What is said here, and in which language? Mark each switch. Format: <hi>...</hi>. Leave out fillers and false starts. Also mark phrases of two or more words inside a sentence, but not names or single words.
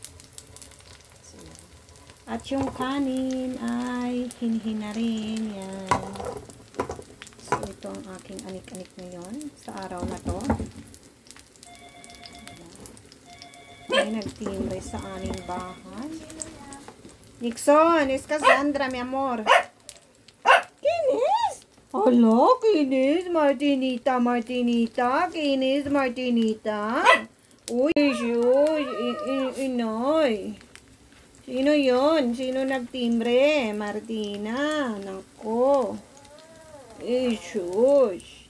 <tl>At yung kanin ay hinihina rin. Yan. So, ito ang aking anik-anik ngayon sa araw na to. May nagtimbre sa aming bahay.</tl> <es>Nixon, es Cassandra, mi amor.</es> <tl>Hala, kinis, Martinita, Martinita, kinis, Martinita. Uy, inoy. Sino yon? Sino nagtimbre? Martina, nako. Shush.</tl>